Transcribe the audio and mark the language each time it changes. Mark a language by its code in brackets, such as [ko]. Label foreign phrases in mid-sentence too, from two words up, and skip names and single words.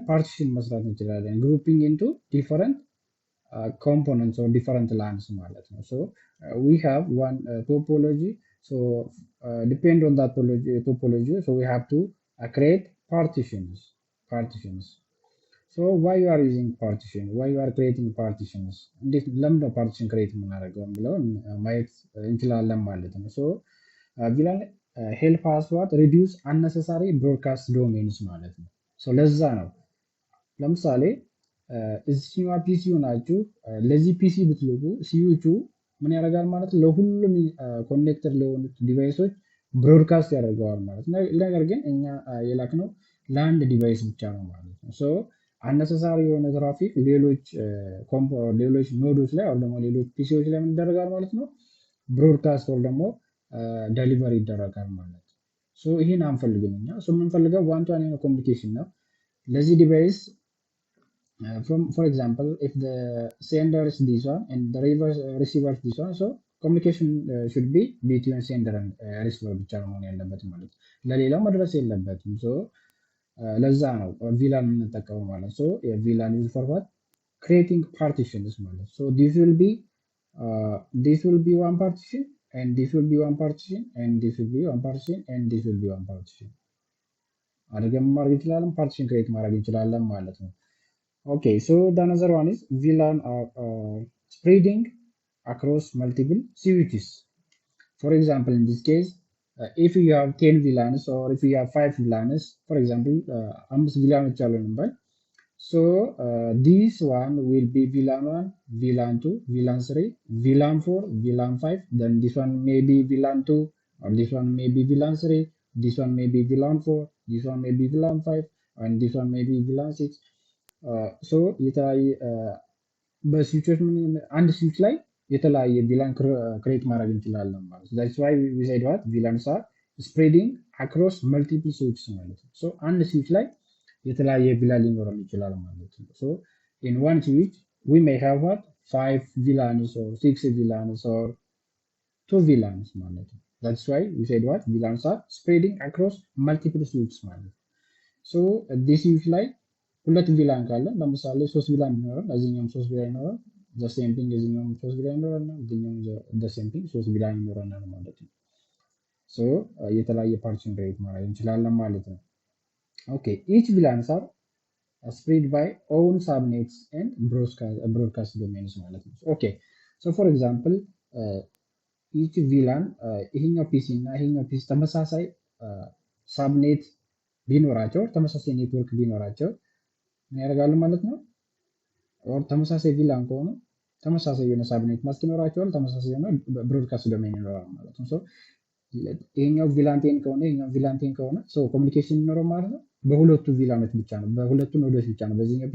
[en] ፓርቲሽን [am] መስራት እንችላለን። [en] grouping into different components or different LANs [am] ማለት ነው። [en] We have one topology depend on that topology we have to create partitions. Why you are using partition? Why you are creating partitions? [am] ለምን ነው [en] partition create [am] የምናደርገው የሚለውን ማየት እንችላለን ማለት ነው። [en] VLAN help us what? Reduce unnecessary broadcast domains [am] ማለት ነው። ለዛ ነው ለምሳሌ እዚህኛዋ ፒሲ ሆናችሁ ለዚህ ፒሲ ብትልኩ ሲዩቹ ምን ያደርጋል ማለት ነው? ለሁሉም ኮኔክተር ለሆኑት ዲቫይሶች ብሮድካስት ያደርገዋል ማለት ነው። ነገር ግን እኛ የላክነው ለአንድ ዲቫይስ ብቻ ነው ማለት ነው። አነሰሳሪ የሆነ ትራፊክ ሌሎች ኖዶች ላይ ወይም ደግሞ ሌሎች ፒሲዎች ላይ ምን ይደረጋል ማለት ነው? ብሮድካስት ወይም ደግሞ ደሊቨሪ ይደረጋል ማለት ነው። ይህን አንፈልግም እኛ። የምንፈልገው [en] one to one [am] የሆነ ኮሚኒኬሽን ነው ለዚህ ዲቫይስ [en] for example if the sender is this one and the receiver is this one, communication should be between sender and receiver [am] ብቻ ነው መሆን ያለበት ማለት ነው። ለሌላው መድረስ የለበትም። ለዛ ነው VLAN የምንጠቀመው ማለት ነው። [en] VLAN is for what? Creating partitions [am] ማለት ነው። [en] this will be one partition and this will be one partition and this will be one partition and this will be one partition [am] አድርገን ማድረግ እንችላለን። [en] partition create [am] ማድረግ እንችላለን ማለት ነው። [en] Okay, the another one is VLAN are spreading across multiple switches. For example, in this case, if you have 10 VLANs or if you have 5 VLANs, for example, VLAN number. This one will be VLAN 1, VLAN 2, VLAN 3, VLAN 4, VLAN 5. Then this one may be VLAN 2, or this one may be VLAN 3, this one may be VLAN 4, this one may be VLAN 5, and this one may be VLAN 6. [am] የተለያየ በስዊቾች አንድ ስዊች ላይ የተለያየ ቪላን ክሬት ማድረግ እንችላለን ማለት ነው። [en] that's why we said what VLANs are spreading across multiple switches [am] ማለት ነው። አንድ ስዊች ላይ የተለያየ ቪላን ሊኖረን ይችላል ማለት [en] ነው። in one switch we may have what 5 VLANs or 6 VLANs or 2 VLANs [am] ማለት ነው። [en] that's why we said what VLANs are spreading across multiple switches [am] ማለት ነው። [en] this switch [am] ላይ ሁለት ቪላን ካለ ለምሳሌ 3 ቪላን ቢኖረን እዚህኛውም 3 ቪላን ይኖራል። [en] the same thing [am] እዚህኛውም 3 ቪላን ይኖራል እና እዚህኛውም [en] the same thing [am] 3 ቪላን ይኖረናል ማለት ነው። የተለያየ ፓርቲሽን ክሬት ማድረግ እንችላለን ማለት ነው። [en] okay each VLANs are spread by own subnets and broadcast domains [am] ማለት ነው። [en] okay for example each VLAN [am] ይሄኛው ፒሲ እና ይሄኛው ፒሲ ተመሳሳይ ሳብኔት ቢኖራቸው ተመሳሳይ ኔትወርክ ቢኖራቸው ምን ያደርጋሉ ማለት ነው? ኦር ተመሳሳይ VLAN ከሆኑ ተመሳሳይ የሆነ [en] subnet mask [am] ይኖራቸዋል፣ ተመሳሳይ የሆነ [en] broadcast domain [am] ይኖራል ማለት ነው። ይሄኛው VLAN 10 ከሆነ ይሄኛው VLAN 10 ከሆነ ኮሚኒኬሽን ይኖረው ማለት ነው። በሁለቱ ቪላኖች ብቻ ነው፣ በሁለቱ ኖዶች ብቻ ነው፣ በዚህኛው